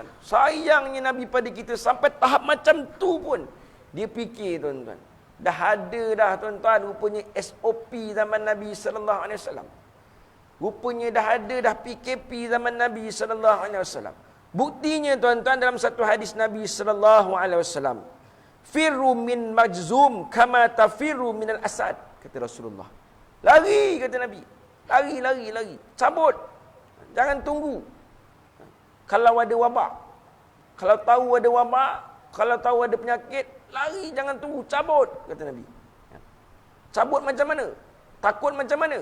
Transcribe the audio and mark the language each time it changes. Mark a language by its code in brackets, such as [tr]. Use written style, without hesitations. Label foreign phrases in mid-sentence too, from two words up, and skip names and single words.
[ms] Sayangnya Nabi pada kita sampai tahap macam tu pun dia fikir, tuan-tuan. Dah ada dah, tuan-tuan, rupanya SOP zaman Nabi [ar] صلى الله عليه وسلم. [ms] Rupanya dah ada dah PKP zaman Nabi [ar] صلى الله عليه وسلم. [ms] Buktinya, tuan-tuan, dalam satu hadis Nabi [ar] صلى الله عليه وسلم, فر من مجذوم كما تفر من الأسد, [ms] kata Rasulullah. Lari, kata Nabi. Lari. Cabut. Jangan tunggu. Kalau ada wabak, kalau tahu ada wabak, kalau tahu ada penyakit, lari, jangan tunggu, cabut, kata Nabi. Cabut macam mana? Takut macam mana?